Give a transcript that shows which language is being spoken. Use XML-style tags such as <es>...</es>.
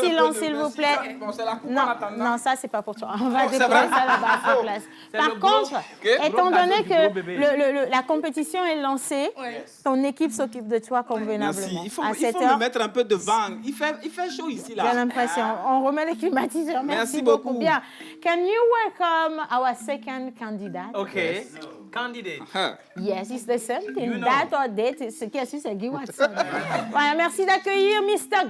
<fr>de silence, s'il vous plaît. Non, ça, c'est pas pour toi. On va déposer ça là-bas à sa place. Par contre, étant donné que la compétition est lancée, ton équipe s'occupe de toi convenablement. Merci. Il faut me mettre un peu de vent. Il fait chaud ici, là. J'ai l'impression. On remet les climatiseurs. Merci beaucoup. Bien.</fr> <en>Can you welcome our second candidate? Okay. Candidate. Yes, it's the same thing.</en> <fr>That or date, ce qui est sûr, c'est Guy Watson. Voilà, merci d'accueillir Mr.</fr>